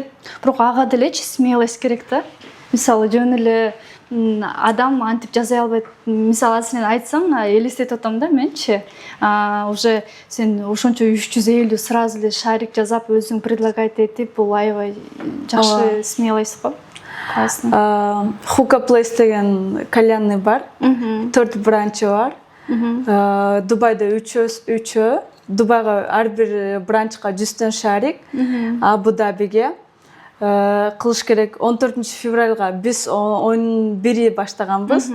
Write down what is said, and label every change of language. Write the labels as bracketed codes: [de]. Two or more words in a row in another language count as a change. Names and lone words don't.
[ky] бирок ага делечи смелость керек да. Мисалы жөн эле адам антип жаза албайт. Мисалы сен айтсаң, элестетип атам да менчи. Уже сен ошончо 350 сразу эле шарик жазап өзүң предлагать этип, бул аябай жакшы смелость го. Классно. Hookah Place деген [ru] кальянный бар. [ky] 4 бранчы бар. Дубайда 3. Дубайга ар бир бранчка 100 шарик. Абу-Дабиге кылыш керек. 14 февралга биз 11 баштаганбыз.